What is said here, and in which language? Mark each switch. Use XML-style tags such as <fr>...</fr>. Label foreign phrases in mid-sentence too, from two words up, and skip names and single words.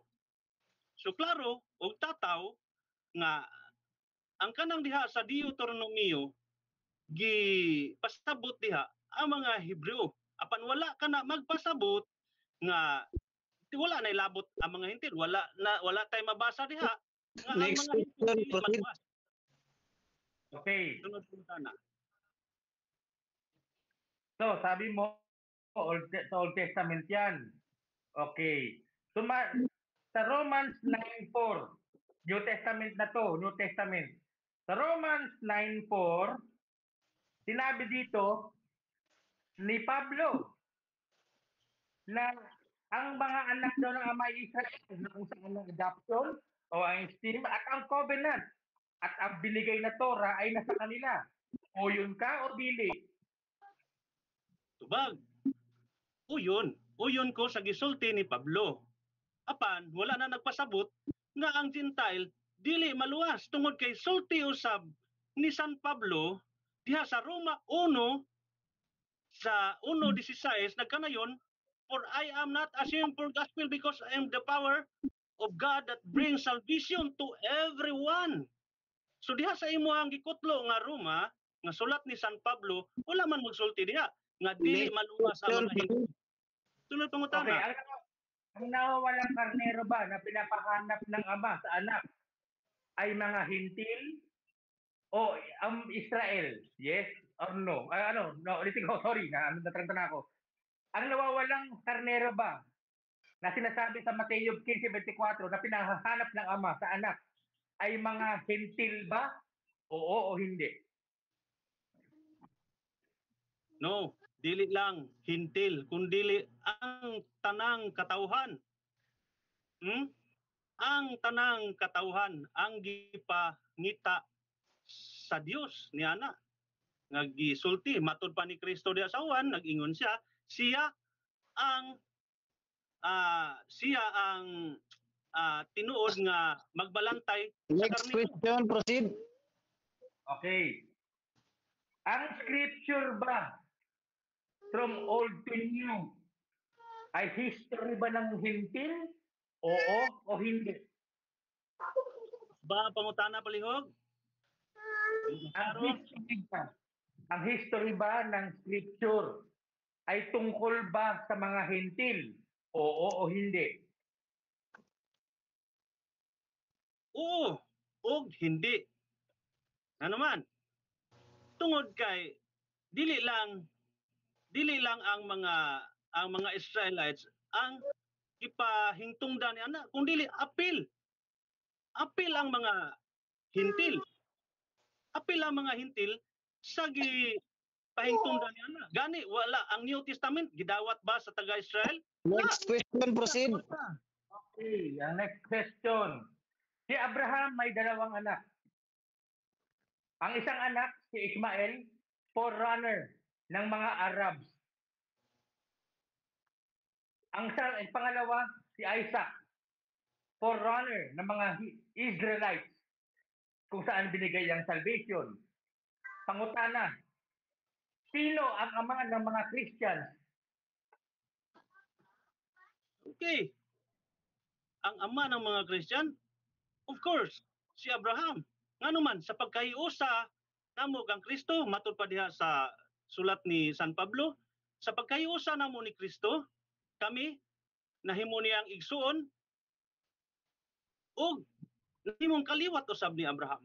<ceb>So klaro og tataw nga ang kanang diha sa Deuteronomio pasabot diha ang mga Hebreo. Apan wala ka na magpasabot nga wala na ilabot ang mga hintil. Wala tay mabasa diha nga ang Next mga hintil question, maluwas. Okay. Tunod na. So,</ceb> <tl>sabi mo, sa</tl> <en>Old Testament</en> <tl>yan. Okay. So, sa Romans 9:4,</tl> <en>New Testament</en> <tl>na to,</tl> <en>New Testament.</en> <tl>Sa Romans 9:4, sinabi dito ni Pablo na ang mga anak daw ng ama Israel na kung saan ang adoption o ang esteem at ang covenant at ang binigay na Torah ay nasa kanila.</tl> <ceb>O yun ka o dili? Tubag. Uyon ko sa gisulti ni Pablo. Apan wala na nagpasabot nga ang Gentile dili maluwas tungod kay sulti usab ni San Pablo diha sa Roma 1 sa 1:16 nagkanayon,</ceb> <en>for I am not ashamed for gospel because I am the power of God that brings salvation to everyone.</en> <ceb>So diha sa imo ang gikutlo nga Roma nga sulat ni San Pablo wala man magsulti diha nga dili maluwas ang mga Hintil. Tunod pangutana.</ceb> <tl>Okay, ang nawawalang karnero ba na pinapahanap ng ama sa anak ay mga hintil o ang Israel?</tl> <en>Yes or no?</en> <tl>No, ulitin ko, sorry, nataranta na ako. Ang nawawalang karnero ba na sinasabi sa Mateo 15:24 na pinahahanap ng ama sa anak ay mga hintil ba? Oo o hindi?</tl> <ceb>No, dili lang hintil kundi ang tanang katawhan. Ang tanang katawhan ang gipangita sa Dios niana nga gisulti matud pa ni Kristo diha sa Juan nag-ingon siya ang tinuod nga magbalantay sa Next karnero.</ceb> <en>question, proceed.</en> <tl>Okay. Ang scripture ba</tl> <en>from old to new</en> <tl>ay history ba ng hintil? Oo o hindi?</tl> <ceb>Ba pangutana palihog?</ceb> <tl>Ang history ba ng scripture ay tungkol ba sa mga hintil? Oo o hindi?</tl> <ceb>Oo, og hindi. Ano man? Tungod kay dili lang ang mga Israelites ang ipahingtungdan ni ana, kung dili apil. Apil ang mga hintil. Apil ang mga hintil sa pahingtungdan ni ana. Gani wala ang</ceb> <en>New Testament</en> <ceb>gidawat ba sa taga-Israel?</ceb> <en>Next question, proceed.</en> <tl>Okay, ang</tl> <en>next question.</en> <tl>Si Abraham may dalawang anak. Ang isang anak, si Ismael, forerunner ng mga Arabs. Ang pangalawa, si Isaac, forerunner ng mga Israelites, kung saan binigay ang salvation.</tl> <ceb>Pangutana, sino ang ama ng mga Christians?</ceb> <tl>Okay. Ang ama ng mga Christian,</tl> <en>of course,</en> <tl>si Abraham.</tl> <ceb>Ngano man sa pagkahiusa namo kang Kristo, matud pa diha sa sulat ni San Pablo, sa pagkahiusa namo ni Kristo, kami nahimo niyang igsuon ug nahimong kaliwat usab ni Abraham.</ceb>